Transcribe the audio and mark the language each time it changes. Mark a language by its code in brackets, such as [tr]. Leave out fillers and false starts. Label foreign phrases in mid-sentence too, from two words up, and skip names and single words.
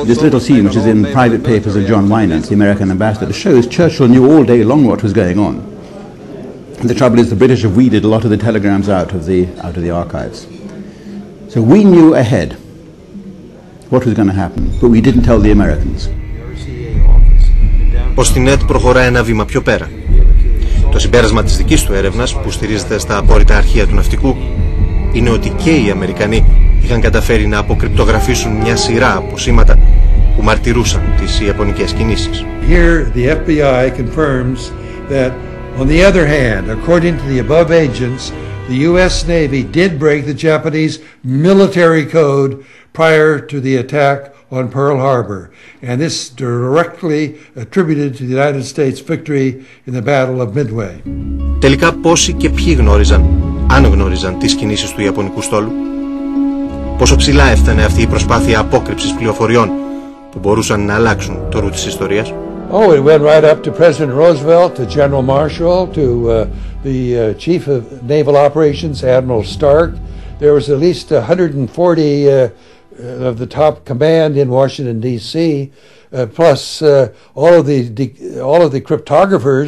[en] This little scene, which is in private papers of John Wynand, the American ambassador, shows Churchill knew all day long what was going on. And the trouble is the British have weeded a lot of the telegrams out of the archives. So we knew ahead what was going to happen, but we didn't tell the Americans. [el] Ο Στινέτ προχωρά ένα βήμα πιο πέρα. Το συμπέρασμα της δικής του έρευνας, που στηρίζεται στα απόρριτα αρχεία του ναυτικού, είναι ότι και οι Αμερικανοί είχαν καταφέρει να αποκρυπτογραφήσουν μια σειρά από σήματα που μαρτυρούσαν τις ιαπωνικές κινήσεις. [en] Here the FBI confirms that on the other hand, according to the above agents, the US Navy did break the Japanese military code prior to the attack on Pearl Harbor, and this directly attributed to the United States victory in the Battle of Midway. [el] Τελικά πόσοι και ποιοι γνώριζαν, αν γνώριζαν τις κινήσεις του Ιαπωνικού στόλου? Πόσο ψηλά έφτανε αυτή η προσπάθεια απόκρυψης πληροφοριών που μπορούσαν να αλλάξουν το ρου της ιστορίας? [en] Oh, it went right up to President Roosevelt, to General Marshall, to the Chief of Naval Operations, Admiral Stark. There was at least 140 of the top command in Washington, D.C., plus all of the cryptographers.